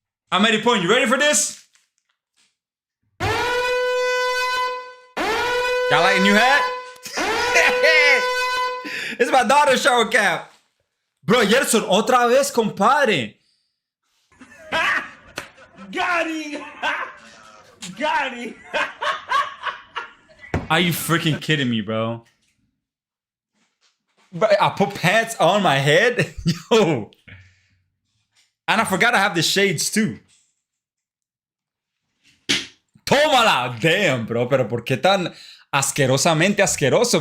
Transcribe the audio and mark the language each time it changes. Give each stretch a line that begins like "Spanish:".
English: I'm at the point. You ready for this? Y'all like a new hat? It's my daughter's shower cap.
Spanish: Bro, Gerson, otra vez, compadre.
English: Got him! Got him! Are you freaking kidding me, bro? But I put pants on my head? Yo. And I forgot I have the shades too.
Spanish: Tómala.
English: Damn, bro.
Spanish: Pero ¿por qué tan asquerosamente asqueroso?